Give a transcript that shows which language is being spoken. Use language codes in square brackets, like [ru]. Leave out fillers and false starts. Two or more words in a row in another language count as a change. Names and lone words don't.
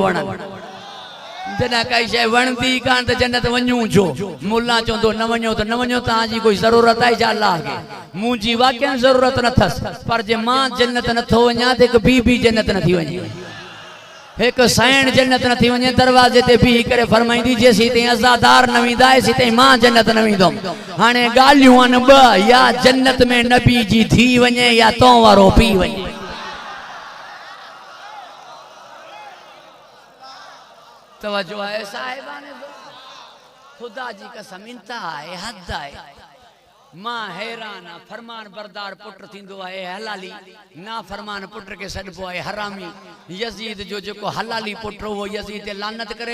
[sd] वणनि जॾहिं काई शइ वणंदी कान त जन्नत वञूं छो मुल्ला चवंदो न वञो त न वञो तव्हांजी कोई ज़रूरत आहे छा अल्लाह खे मुंहिंजी वाक़ई ज़रूरत न अथसि पर जे मां जन्नत नथो वञा त हिकु ॿी बि जन्नत नथी वञे हिकु साइण जन्नत नथी वञे दरवाज़े ते बीही करे फरमाईंदी जेसीं ताईं अज़ादार न वेंदा एसीं ताईं मां जन्नत न वेंदुमि हाणे ॻाल्हियूं आहिनि ॿ या जन्नत में नबी जी थी वञे या तो वारो पी वञे तवज्जो है साहिबान खुदा जी कसम इंतहा है हद है मां हैरान फरमान बरदार पुट थींदो है हलाली ना फरमान पुट के सॾबो है हरामी यजीद जो जेको हलाली पुट वो यजीद ते लानत करे